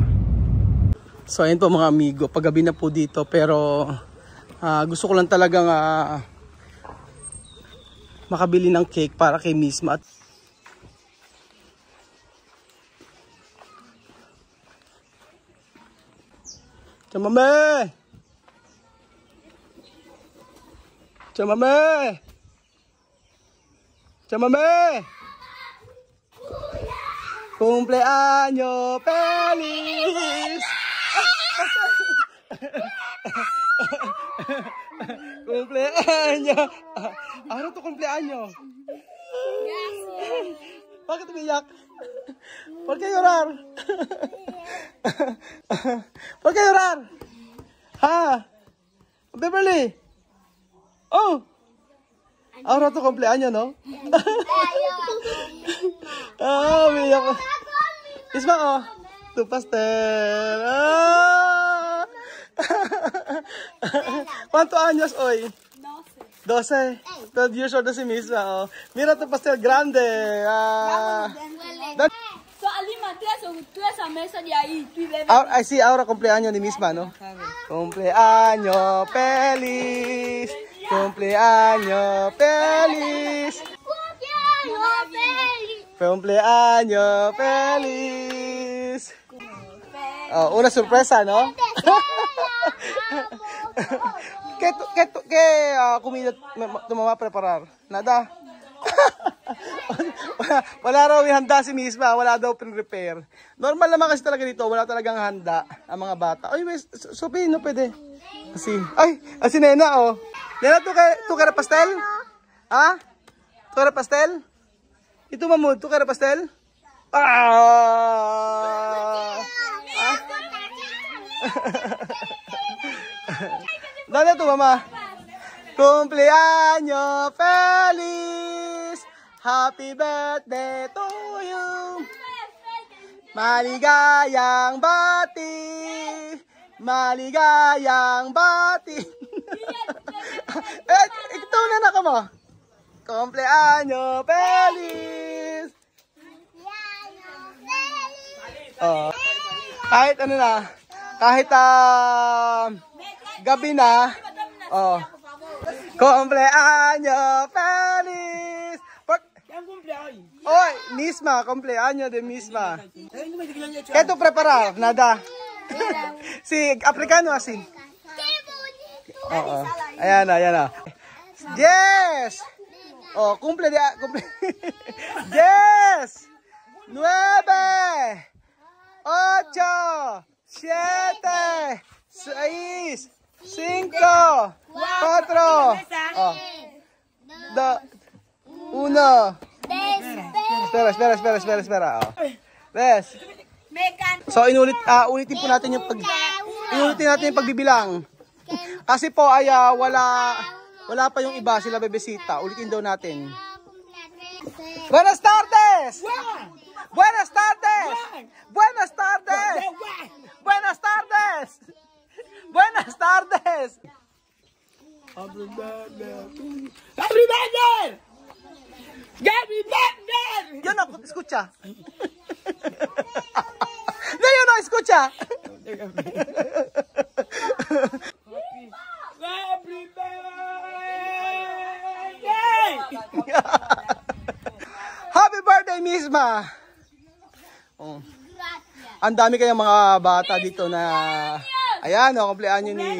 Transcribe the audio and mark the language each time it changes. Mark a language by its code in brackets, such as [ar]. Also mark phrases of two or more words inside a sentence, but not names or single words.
[tl] So ayun po mga amigo, paggabi na po dito pero gusto ko lang talagang makabili ng cake para kay Misma. Chamame! Chamame! Chamame! [es] Cumpleaños feliz! Cumpleaños! [tl] Ano to cumpleaños? Bakit umiyak? [es] ¿Por qué llorar? ¿Por qué llorar? Ha? Beverly? Oh! Ahora to cumpleaños, no? Umiyak. Isma, oh. Tu pastel. ¿Cuántos años hoy? [tl] 12. 12 [en] years old [tl] na si Misma, oh. [es] Mira tu pastel grande. Tú esa mesa de ahí. Ahora, sí, ahora cumpleaños ni Misma, ¿no? Cumpleaños feliz. Cumpleaños feliz. Cumpleaños feliz. Oh, una sorpresa, no? Comida tu mamá preparar? Nada? [tl] wala raw yung handa si Misma, wala daw prepare. Normal naman kasi talaga dito, wala talagang handa ang mga bata. Ay, Sophie, no pwede. Asi Nena, oh. [es] Nena, tu kaya pastel? Ha? Tu kaya pastel? Ito mamud, tu kaya pastel? Dale tu mama. Cumpleaños feliz. [en] Happy birthday to you. [tl] Maligayang bati. Maligayang bati. Ito na naka mo. [es] Cumpleaños feliz. Oh. [tl] Kahit ano na, kahit gabi na, oh. [es] Cumpleaños feliz. Oy, Misma, cumpleaños de Misma. ¿Qué tú preparar? Nada. Si africano así. [tl] Oh. Ayan na. [en] Yes. [es] Oh, cumple. 10, 9, 8, 7, 6, 5, 4, 1. Espera. Oh. Ves. [tl] So ulitin po natin yung pagbibilang. Kasi po ay wala pa yung iba, sila bebesita. Ulitin daw natin. [es] Buenas tardes. Buenas tardes. Buenas tardes. Buenas tardes. Buenas tardes. [en] Happy birthday. Happy birthday. Happy birthday. [es] Yo no escucha. No, yo no escucha. [en] Happy birthday. Happy birthday, Misma. Oh. [tl] Ang dami kayang mga bata dito na ayan, oh, kumpleaños ni.